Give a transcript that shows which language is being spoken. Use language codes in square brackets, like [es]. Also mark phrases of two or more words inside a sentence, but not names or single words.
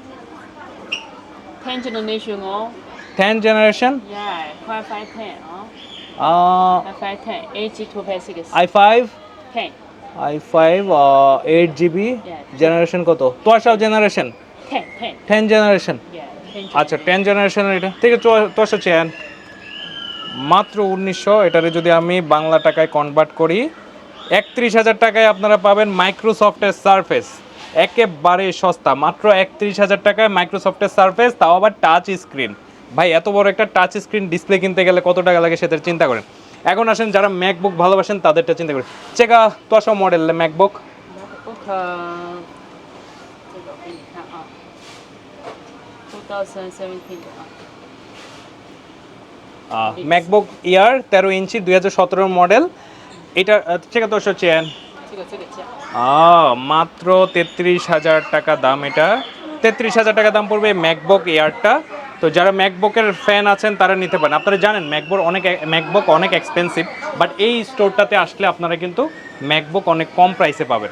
[en] 10 generation oh. 10 generation? Yeah, 510 oh. 510 8G256 i5 10. i5 8GB Yeah. generation কত? 12 generation 10 10 generation Yeah, 10 [bn] আচ্ছা 10 generation এটা ঠিক আছে। 12 চেন মাত্র 1900। এটারে যদি আমি বাংলা টাকায় কনভার্ট করি, 31,000 টাকায় আপনারা পাবেন মাইক্রোসফটের সারফেস। একেবারে সস্তা, মাত্র 31,000 টাকায় মাইক্রোসফটের সারফেস, তাও আবার [en] touch screen. [bn] ভাই এত বড় একটা [en] touch screen display [bn] কিনতে গেলে কত টাকা লাগে সেটা চিন্তা করেন। এখন আসেন যারা ম্যাকবুক ভালোবাসেন তাদেরটা চিন্তা করেন। চেকা 多少 মডেল ম্যাকবুক? [zh] MacBook 这个给你看啊2017的啊 [bn] ম্যাকবুক ইয়ার 13 ইঞ্চি 2017 মডেল। এটা চেকা 200 চেন। [zh] 这个价 [bn] মাত্র 33,000 টাকা দাম। এটা 33,000 টাকা দাম পড়বে ম্যাকবুক এয়ারটা। তো যারা ম্যাকবুকের ফ্যান আছেন তারা নিতে পারেন। আপনারা জানেন ম্যাকবুক অনেক এক্সপেন্সিভ, বাট এই স্টোরটাতে আসলে আপনারা কিন্তু ম্যাকবুক অনেক কম প্রাইসে পাবেন।